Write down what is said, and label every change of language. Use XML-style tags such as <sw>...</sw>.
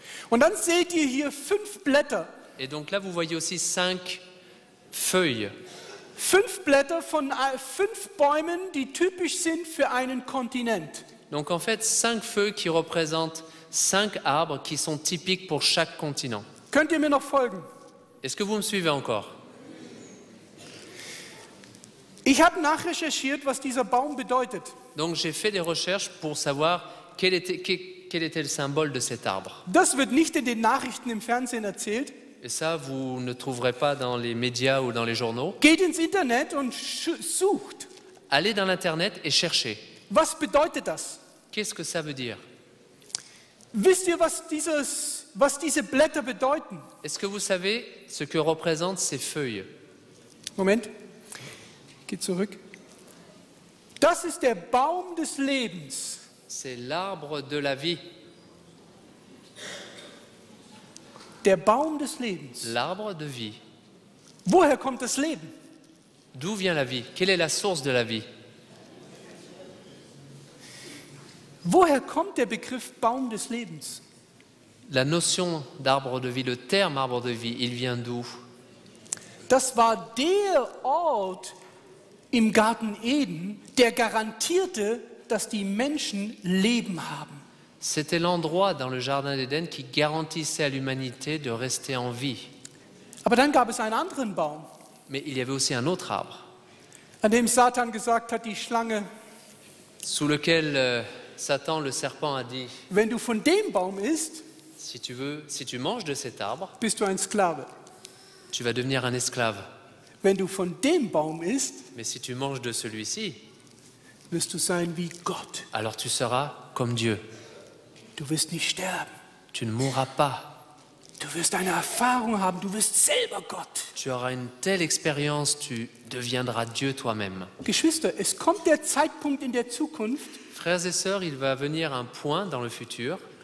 <de>Und dann seht ihr hier 5 Blätter.</de> <fr>Et donc là, vous voyez aussi 5 feuilles.</fr> <de>5 Blätter von 5 Bäumen, die typisch sind für einen Kontinent.</de> <fr>Donc en fait, 5 feuilles qui représentent 5 arbres qui sont typiques pour chaque continent.</fr> <de>Könnt ihr mir noch folgen?</de> <fr>Est-ce que vous me suivez encore?</fr> <de>Ich habe nachrecherchiert, was dieser Baum bedeutet.</de> <fr>Donc j'ai fait des recherches pour savoir quel était le symbole de cet arbre.</fr> <de>Das wird nicht in den Nachrichten im Fernsehen erzählt.</de> <fr>Et ça, vous ne trouverez pas dans les médias ou dans les journaux.</fr> <de>Geht ins Internet und sucht.</de> <fr>Allez dans l'Internet et cherchez.</fr> <de>Was bedeutet das?</de> <fr>Qu'est-ce que ça veut dire?</fr> <de>Wisst ihr, was diese Blätter bedeuten?</de> <fr>Est-ce que vous savez ce que représentent ces feuilles?</fr> <de>Moment, geht zurück. Das ist der Baum des Lebens.</de> <fr>C'est l'arbre de la vie.</fr> <de>Der Baum des Lebens.</de> <fr>L'arbre de vie.</fr> <de>Woher kommt das Leben?</de> <fr>D'où vient la vie? Quelle est la source de la vie?</fr> <de>Woher kommt der Begriff Baum des Lebens?</de> <fr>La notion d'arbre de vie, le terme arbre de vie, il vient d'où?</fr> <de>Das war der Ort im Garten Eden, der garantierte, dass die Menschen Leben haben.</de> <fr>C'était l'endroit dans le Jardin d'Éden qui garantissait à l'humanité de rester en vie.</fr> <de>Aber dann gab es einen anderen Baum,</de> <fr>Mais il y avait aussi un autre arbre,</fr> <de>an dem Satan gesagt hat, die Schlange,</de> <fr>sous lequel Satan, le serpent, a dit,</fr> <de>wenn du von dem Baum isst,</de> <fr>si tu manges de cet arbre,</fr> <de>bist du ein Sklave.</de> <fr>tu vas devenir un esclave.</fr> <de>Wenn du von dem Baum isst,</de> <fr>Mais si tu manges de celui-ci,</fr> <de>wirst du sein wie Gott.</de> <fr>alors tu seras comme Dieu.</fr> <de>Du wirst nicht sterben.</de> <fr>Tu ne mourras pas.</fr> <de>Du wirst eine Erfahrung haben, du wirst selber Gott.</de> <fr>Tu auras une telle expérience, tu deviendras Dieu toi-même.</fr> <de>Geschwister, es kommt der Zeitpunkt in der Zukunft,</de> <fr>Frères et sœurs, il va venir un point dans le futur</fr>